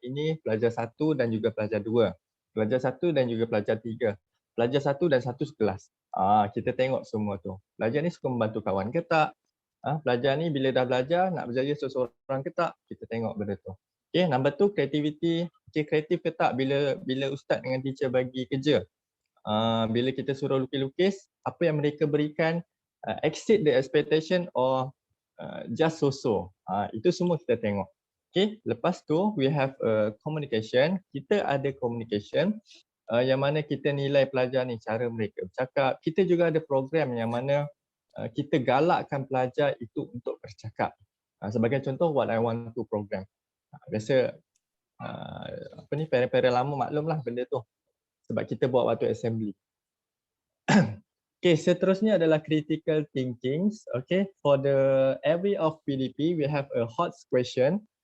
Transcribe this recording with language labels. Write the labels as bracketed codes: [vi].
[ms] Ini pelajar 1 dan juga pelajar 2. Pelajar 1 dan juga pelajar 3. Pelajar 1 dan 1 sekelas. Kita tengok semua tu. Pelajar ni suka membantu kawan ke tak? Pelajar ni bila dah belajar nak berjaya seseorang ke tak? Kita tengok benda tu. [en] Okay, number 2, creativity. [ms] Okay, kreatif ke tak bila ustaz dengan teacher bagi kerja? Bila kita suruh lukis-lukis, apa yang mereka berikan [en] exceed the expectation or just so-so. [ms] Itu semua kita tengok. [en] Okay, [ms] lepas tu [en] we have communication. [ms] Kita ada communication. Yang mana kita nilai pelajar ni, cara mereka bercakap. Kita juga ada program yang mana kita galakkan pelajar itu untuk bercakap. Sebagai contoh, What I Want To program. Biasa parent-parent lama maklumlah benda tu. Sebab kita buat waktu assembly. Okay, seterusnya adalah critical thinking. [en] Okay, for the every of PDP, we have a hot question.